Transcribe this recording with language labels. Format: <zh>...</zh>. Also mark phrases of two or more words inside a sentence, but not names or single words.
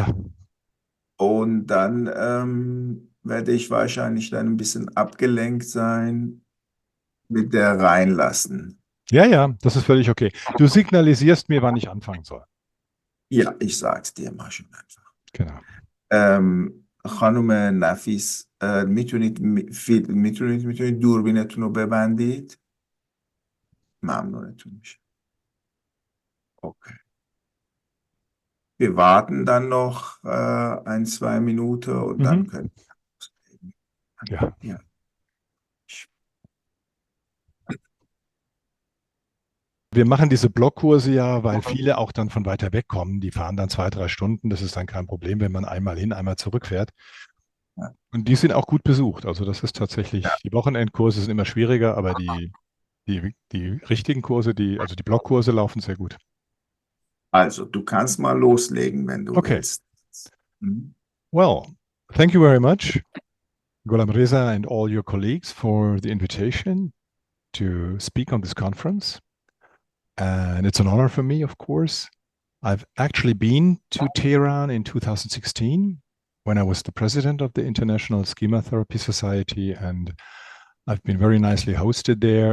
<de>Und dann werde ich wahrscheinlich dann ein bisschen abgelenkt sein mit der reinlassen. ja, das ist völlig okay. Du signalisierst mir, wann ich anfangen soll. Ja, ich sag's dir mal schon einfach. Genau.</de> <fa>خانم نفیس، میتونید دوربینتون رو ببندید؟ ممنونتون میشه.</fa> <de>Okay. Wir warten dann noch 1, 2 Minuten und dann Mhm. können wir loslegen. Ja. Ja. Wir machen diese Blockkurse ja, weil viele auch dann von weiter weg kommen. Die fahren dann 2, 3 Stunden. Das ist dann kein Problem, wenn man einmal hin, einmal zurückfährt. Ja. Und die sind auch gut besucht. Also das ist Ja. tatsächlich, die Wochenendkurse sind immer schwieriger, aber die richtigen Kurse, also die Blockkurse laufen sehr gut. Also, du kannst mal loslegen, wenn du Okay. willst. Mhm.</de> <en>Well, thank you very much, Golam Reza and all your colleagues for the invitation to speak on this conference. And it's an honor for me, of course. I've actually been to Tehran in 2016 when I was the president of the International Schema Therapy Society, and I've been very nicely hosted there.</en>